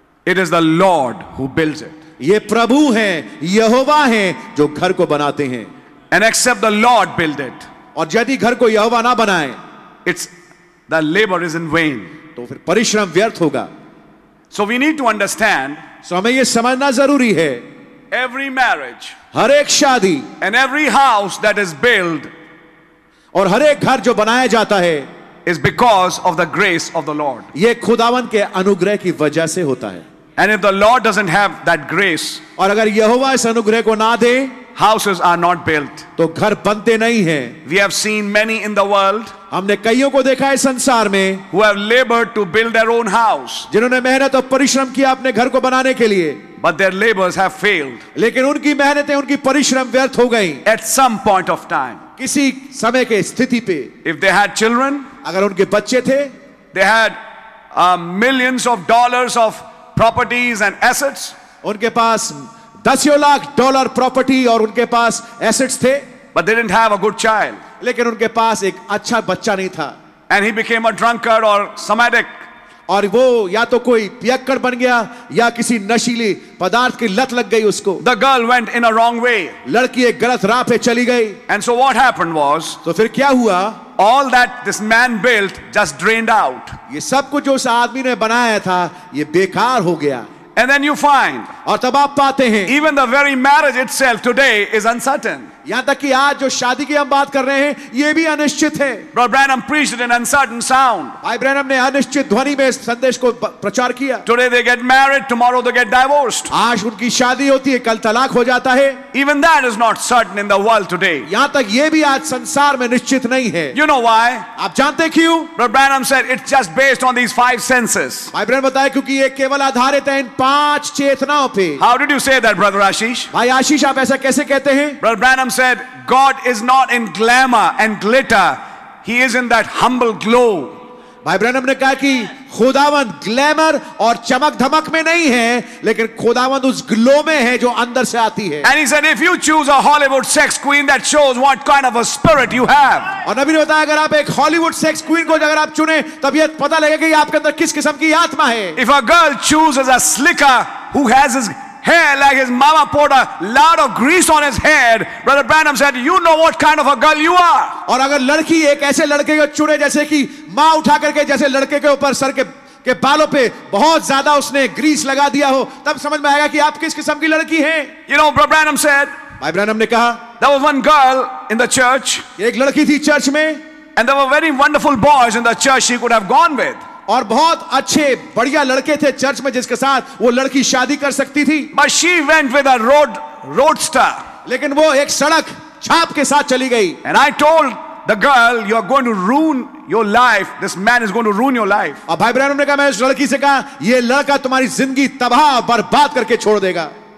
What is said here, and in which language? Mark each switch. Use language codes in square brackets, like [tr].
[en] It is the Lord who builds it. [hi] ये प्रभु हैं, यहोवा हैं जो घर को बनाते हैं। [en] And except the Lord build it, [hi] और यदि घर को यहोवा ना बनाए [en] it's the labor is in vain. [hi] तो फिर परिश्रम व्यर्थ होगा। [en] So we need to understand [hi] सो हमें ये समझना जरूरी है, [en] every marriage [hi] हर एक शादी [en] and every house that is built [hi] और हर एक घर जो बनाया जाता है [en] is because of the grace of the Lord. [hi] ये खुदावन के अनुग्रह की वजह से होता है। [en] And if the Lord doesn't have that grace, [hi] और अगर यहोवा इस अनुग्रह को ना दे [en] houses are not built. [hi] तो घर बनते नहीं हैं। [en] We have seen many in the world [hi] हमने कईयों को देखा है संसार में [en] who have labored to build their own house, [hi] जिन्होंने मेहनत और परिश्रम किया अपने घर को बनाने के लिए, [en] but their labors have failed [hi] लेकिन उनकी मेहनतें उनकी परिश्रम व्यर्थ हो गई [en] at some point of time. [hi] किसी समय के स्थिति पे। [en] If they had children, [hi] अगर उनके बच्चे थे, [en] they had millions of dollars of properties and assets, [hi] उनके पास दसियों लाख डॉलर प्रॉपर्टी और उनके पास एसेट्स थे, [en] but they didn't have a good child. [hi] लेकिन उनके पास एक अच्छा बच्चा नहीं था। [en] And he became a drunkard or some addict. [hi] और वो या तो कोई पियक्कड़ बन गया या किसी नशीले पदार्थ की लत लग गई उसको। [en] The girl went in a wrong way. [hi] लड़की एक गलत राह पे चली गई। [en] And so what happened was, [hi] तो फिर क्या हुआ? [en] all that this man built just drained out. [hi] ये सब कुछ जो उस आदमी ने बनाया था ये बेकार हो गया। [en] And then you find [hi] और तब आप पाते हैं [en] even the very marriage itself today is uncertain. [hi] यहाँ तक कि आज जो शादी की हम बात कर रहे हैं ये भी अनिश्चित है। [en] Brother Branham preached it in uncertain sound. [hi] भाई ब्रैनम ने अनिश्चित ध्वनि में इस संदेश को प्रचार किया। [en] Today they get married, tomorrow they get divorced. [hi] आज उनकी शादी होती है, कल तलाक हो जाता है। [en] Even that is not certain in the world today. [hi] यहाँ तक ये भी आज संसार में निश्चित नहीं है। [en] You know why? [hi] आप जानते क्यों? [en] Brother Branham said it's just based on these 5 senses. [hi] भाई ब्रैनम बताया क्योंकि ये केवल आधारित है इन 5 चेतनाओं पे। [en] How did you say that, Brother Ashish? [hi] भाई आशीष आप ऐसा कैसे कहते हैं? [en] Brother Branham said God is not in glamour and glitter. He is in that humble glow. [hi] भाई ब्रैनम ने कहा कि खुदावंद ग्लैमर और चमक धमक में नहीं है, लेकिन खुदावंद उस ग्लो में है जो अंदर से आती है। [en] And he said if you choose a Hollywood sex queen, that shows what kind of a spirit you have. [hi] और नबी ने बताया अगर आप एक हॉलीवुड सेक्स क्वीन को अगर आप चुने तब यह पता लगेगा कि आपके अंदर किस किस्म की आत्मा है। [en] If a girl chooses a slicker who has his hair like his mama poured a lot of grease on his head, Brother Branham said, you know what kind of a girl you are. [hi] और अगर लड़की एक ऐसे लड़के को चुने जैसे कि माँ उठा करके जैसे लड़के के ऊपर सर के बालों पे बहुत ज्यादा उसने ग्रीस लगा दिया हो, तब समझ में आएगा कि आप किस किस्म की लड़की हैं। [en] You know, Brother Branham said, [hi] भाई ब्रैनम ने कहा [en] there was one girl in the church, [hi] एक लड़की थी चर्च में, [en] and there were very wonderful boys in the church she could have gone with. [hi] और बहुत अच्छे बढ़िया लड़के थे चर्च में जिसके साथ वो लड़की शादी कर सकती थी। [en] But she went with a roadster. [hi] लेकिन वो एक सड़क छाप के साथ चली गई। [en] And I told the girl, you are going to ruin your life. This man is going to ruin your life. [hi] और भाई ब्रैनम ने कहा, मैं उस लड़की से कहा ये लड़का तुम्हारी जिंदगी तबाह बर्बाद करके छोड़ देगा।